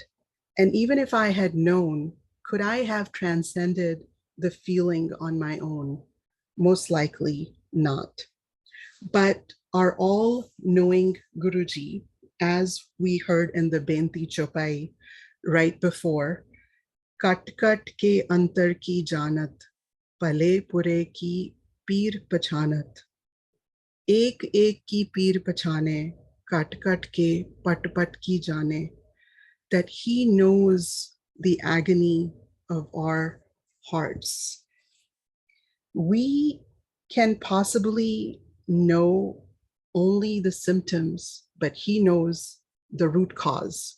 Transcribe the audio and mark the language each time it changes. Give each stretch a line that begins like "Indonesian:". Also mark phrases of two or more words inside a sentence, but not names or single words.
English: And even if I had known, could I have transcended the feeling on my own? Most likely not. But our all-knowing Guruji, as we heard in the Benti Chopai right before,
Punjabi: ਘਟ ਘਟ ਕੇ ਅੰਤਰ ਕੀ ਜਾਨਤ, ਭਲੇ ਬੁਰੇ ਕੀ ਪੀਰ ਪਛਾਨਤ. ਏਕ ਏਕ ਕੀ ਪੀਰ ਪਛਾਨੇ, ਘਟ ਘਟ ਕੇ ਪਟ ਪਟ ਕੀ ਜਾਨੇ.
English: That he knows the agony of our hearts. We can possibly know only the symptoms, but he knows the root cause.